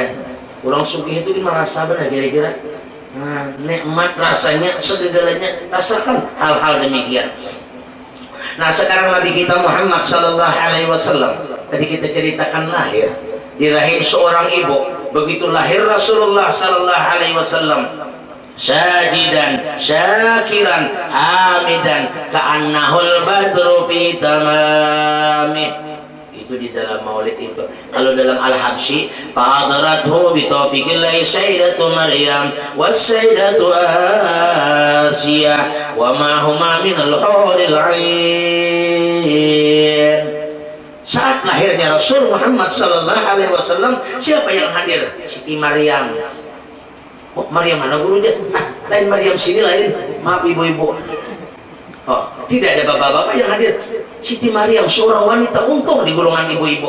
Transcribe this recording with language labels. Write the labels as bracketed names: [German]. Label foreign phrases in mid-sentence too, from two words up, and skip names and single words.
[Indonesian] Orang sugih itu merasa benar kira-kira. Nah, nikmat rasanya segalanya. Rasakan hal-hal demikian. Nah, sekarang Nabi kita Muhammad [Arabic] صلى الله عليه وسلم [Indonesian] tadi kita ceritakan lahir di rahim seorang ibu. Begitu lahir Rasulullah [Arabic] صلى الله عليه وسلم ساجدا شاكرا حامدا كأنه البدر في تمامه. [Indonesian] Itu di dalam maulid itu. Kalau dalam Al-Habsyi [Arabic] فحضرته بتوفيق الله سيدة مريم والسيدة آسية وما هما من الحور العين. [Indonesian] Saat lahirnya Rasul Muhammad [Arabic] صلى الله عليه وسلم, [Indonesian] siapa yang hadir? Siti Maryam. Oh, Maryam mana gurunya? Lain Maryam sini lain. Maaf ibu-ibu. Oh, tidak ada bapak-bapak yang hadir. Siti Maryam seorang wanita untung di golongan ibu-ibu.